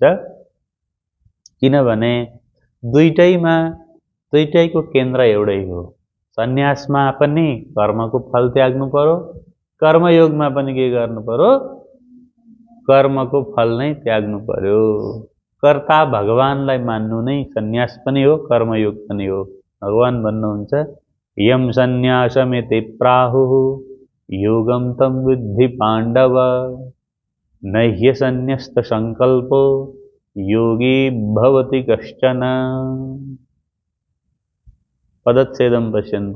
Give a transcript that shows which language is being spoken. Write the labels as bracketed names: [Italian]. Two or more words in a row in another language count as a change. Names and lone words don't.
[Nepali] किनभने दुईटैको केन्द्र एउटै हो। सन्यासमा पनि कर्मको फल त्याग्नु पर्यो, कर्मयोगमा पनि के गर्नु पर्यो? कर्मको फल नै त्याग्नु पर्यो। कर्ता भगवानलाई मान्नु नै सन्यास पनि हो, कर्मयोग पनि हो। भगवान भन्नुहुन्छ [Sanskrit] यम सन्यासमिति प्राहुः योगम तम विद्धि पाण्डव नह्य सन्न्यस्त संकल्पो योगी भवति कश्चन। पदच्छेदं पश्यन्तु।